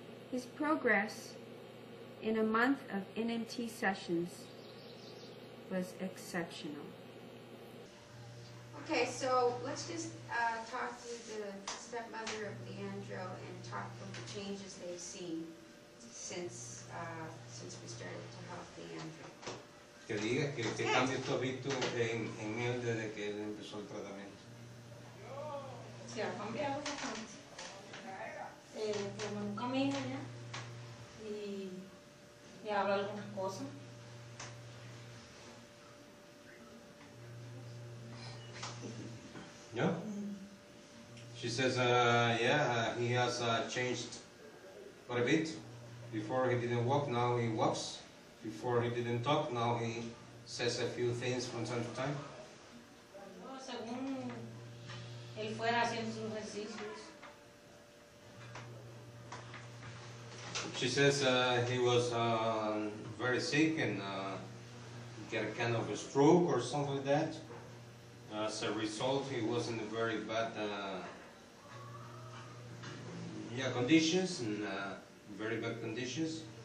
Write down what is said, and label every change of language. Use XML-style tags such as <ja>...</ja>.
<en>His progress in a month of NMT sessions was exceptional. Okay, so let's just talk to the stepmother of Leandro and talk about the changes they've seen since we started to help Leandro.</en> <es>Que diga que cambios tú has visto en él desde que él empezó el tratamiento. Se ha cambiado bastante. Como nunca camina ya y habla algunas cosas.</es> <en>Yeah? She says, yeah, he has changed quite a bit. Before he didn't walk, now he walks. Before he didn't talk, now he says a few things from time to time.</en> <es>Según él fuera haciendo sus ejercicios.</es> <en>She says he was very sick and get a kind of a stroke or something like that. As a result, he was in very bad conditions, and very bad conditions.</en>